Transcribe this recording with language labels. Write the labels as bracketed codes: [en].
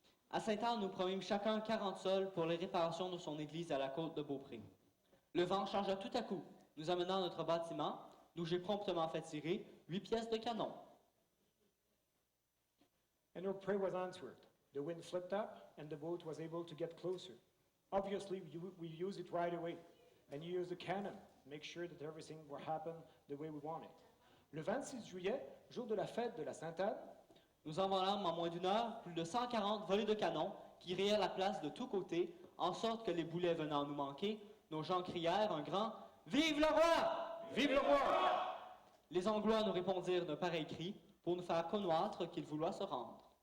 [fr] À Sainte-Anne, nous promîmes chacun 40 sols pour les réparations de son église à la côte de Beaupré. Le vent changea tout à coup, nous amenant à notre bâtiment, d'où j'ai promptement fait tirer 8 pièces de canon. [en] And our prayer was answered. The wind flipped up, and the boat was able to get closer. Obviously, we used it right away. And you use the cannon, make sure that everything will happen the way we want it. [fr] Le 26 juillet, jour de la fête de la Sainte-Anne, nous envolâmes en moins d'une heure plus de 140 volées de canons qui rayaient la place de tous côtés, en sorte que les boulets venant nous manquer, nos gens crièrent un grand « Vive le roi! Vive le roi! » Les Anglois nous répondirent d'un pareil cri pour nous faire connaître qu'ils voulaient se rendre.